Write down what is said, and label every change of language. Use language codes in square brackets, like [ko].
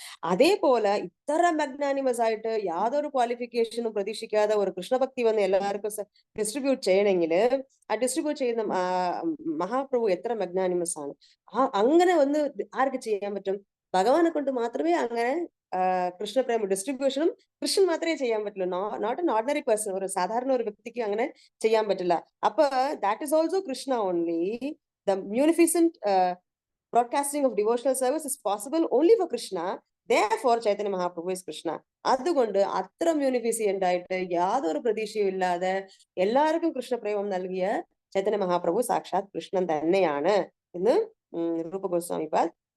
[ml] അതേപോലെ ഇത്ര മഗ്നാനിമസ് ആയിട്ട് യാതൊരു ക്വാളിഫിക്കേഷനും പ്രതീക്ഷിക്കാതെ ഒരു കൃഷ്ണഭക്തി വന്ന് എല്ലാവർക്കും ഡിസ്ട്രിബ്യൂട്ട് ചെയ്യണമെങ്കിൽ ആ ഡിസ്ട്രിബ്യൂട്ട് ചെയ്യുന്ന മഹാപ്രഭു എത്ര മഗ്നാനിമസ് ആണ്. അങ്ങനെ വന്ന് ആർക്ക് ചെയ്യാൻ പറ്റും? ഭഗവാനെ കൊണ്ട് മാത്രമേ അങ്ങനെ കൃഷ്ണപ്രേമ ഡിസ്ട്രിബ്യൂഷനും കൃഷ്ണൻ മാത്രമേ ചെയ്യാൻ പറ്റുള്ളൂ. [en] not an ordinary person, [ml] ഒരു സാധാരണ ഒരു വ്യക്തിക്ക് അങ്ങനെ ചെയ്യാൻ പറ്റില്ല. [en] അപ്പൊ that is also Krishna only. The munificent broadcasting of devotional service is possible only for Krishna. Therefore Chaitanya Mahaprabhu is Krishna. [ml] അതുകൊണ്ട് അത്ര മ്യൂണിഫിസിയന്റ് ആയിട്ട് യാതൊരു പ്രതീക്ഷയും ഇല്ലാതെ എല്ലാവർക്കും കൃഷ്ണപ്രേമം നൽകിയ ചൈതന്യ മഹാപ്രഭു സാക്ഷാത് കൃഷ്ണൻ തന്നെയാണ് എന്ന് രൂപ ഗോസ്വാമി പാദ്.